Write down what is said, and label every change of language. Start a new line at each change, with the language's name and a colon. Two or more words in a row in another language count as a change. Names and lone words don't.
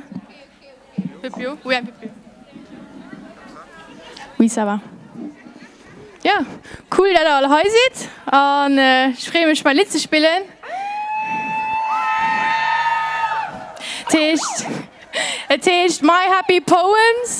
French: Un peu plus haut. Oui, un peu plus. Oui, ça va.
German: Ja, cool, dass ihr alle hier seid. Und ich freue mich, mal Lied zu spielen. Es heißt My Happy Poems.